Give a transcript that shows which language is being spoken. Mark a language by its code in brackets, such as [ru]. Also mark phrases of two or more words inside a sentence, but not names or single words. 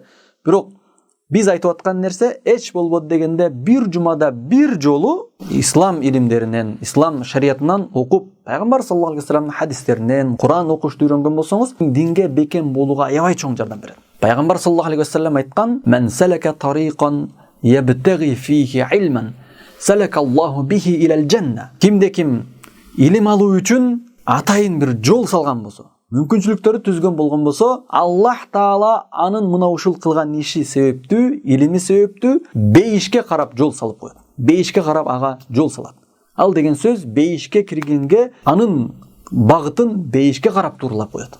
[ky] Бирок биз айтып аткан нерсе эч болбоду дегенде бир жумада бир жолу ислам илимдеринен, ислам шариятынан окуп, пайгамбар [ar] صلى الله عليه [ky] вассаламдын хадистеринен, Куран окушту үйрөнгөн болсоңуз, динге бекем болууга аябай чоң жардам берет. Пайгамбар [ar] صلى الله عليه وسلم [ky] айткан: [ar] "من سلك طريقا يبتغي فيه علما سلك الله به إلى الجنة." [ky] Кимде-ким илим алуу үчүн атайын бир жол салган болсо, мүмкүнчүлүктөрү түзгөн болгон болсо, Аллах Таала анын мына ушул кылган иши себептүү, илими себептүү бейишке карап жол салып коет. Бейишке карап ага жол салат. Ал деген сөз бейишке киргенге анын багытын бейишке карап тууралап коет.